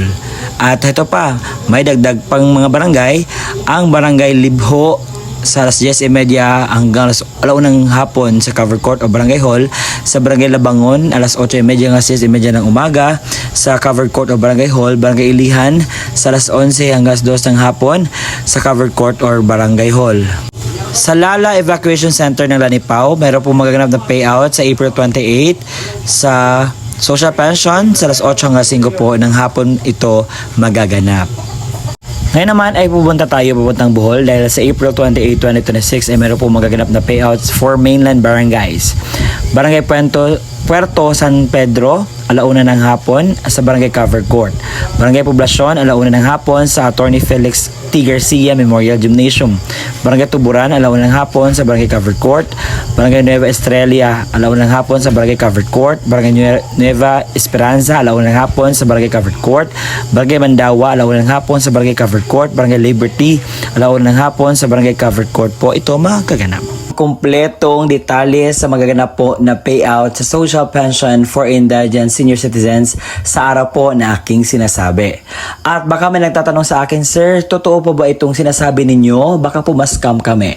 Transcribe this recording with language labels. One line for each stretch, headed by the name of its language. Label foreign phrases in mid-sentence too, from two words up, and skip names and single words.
Filipino: At ito pa, may dagdag pang mga barangay, ang Barangay Libho sa alas 10:30 hanggang alas 1 ng hapon sa
English: covered court
Filipino: o Barangay Hall. Sa Barangay Labangon, alas 8:30 hanggang 10:30 ng umaga sa
English: covered court
Filipino: o Barangay Hall. Barangay Ilihan, sa alas 11 hanggang 2 ng hapon sa
English: covered court
Filipino: or Barangay Hall. Sa Lala Evacuation Center ng Lanipao, mayroon po magaganap na payout sa April 28 sa
English: social pension
Filipino: sa alas 8 hanggang 5 po ng hapon ito magaganap. Ngayon naman ay pupunta tayo papuntang Bohol dahil sa April 28, 2026 ay meron po magaganap na payouts
English: for mainland barangays.
Filipino: Barangay Puerto San Pedro, alauna ng hapon sa Barangay Covered Court. Barangay Poblacion, alauna ng hapon sa Attorney Felix T. Garcia Memorial Gymnasium. Barangay Tuburan, alauna ng hapon sa Barangay Covered Court. Barangay Nueva Estrella, alauna ng hapon sa Barangay Covered Court. Barangay Nueva Esperanza, alauna ng hapon sa Barangay Covered Court. Barangay Mandawa, alauna ng hapon sa Barangay Covered Court. Barangay Liberty, alauna ng hapon sa Barangay Covered Court po. Ito magaganap. Kompletong detalye sa magaganap po na payout sa
English: social pension for indigent senior citizens
Filipino: sa araw po na aking sinasabi. At baka may nagtatanong sa akin, Sir, totoo po ba itong sinasabi ninyo? Baka po ma-scam kami.